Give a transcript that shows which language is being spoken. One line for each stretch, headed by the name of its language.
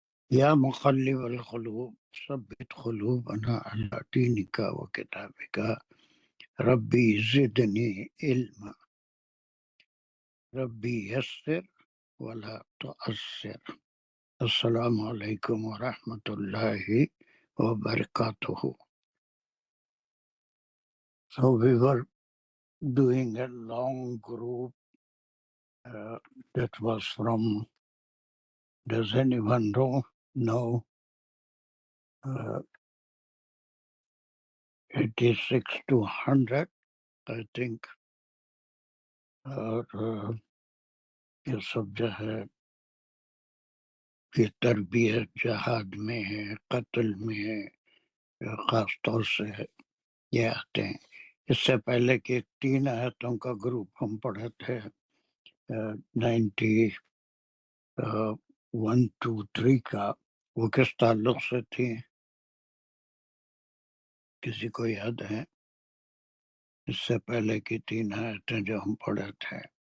Arabic: يا مقلب القلوب ثبت قلوبنا على دينك وكتابك ربي زدني علما ربي يسر ولا تؤثر السلام علیکم ورحمۃ اللہ وبرکاتہ.
English: So we were doing a long group that was from, does anyone know 86 to 100 I think.
Urdu: اور یہ سب جو ہے یہ تربیت جہاد میں ہے، قتل میں ہے، خاص طور سے یہ آتے ہیں. اس سے پہلے کہ 3 آیتوں کا گروپ ہم پڑھے تھے 91-3 کا، وہ کس تعلق سے تھی؟ کسی کو یاد ہے؟ اس سے پہلے کی 3 آیتیں جو ہم پڑھے تھے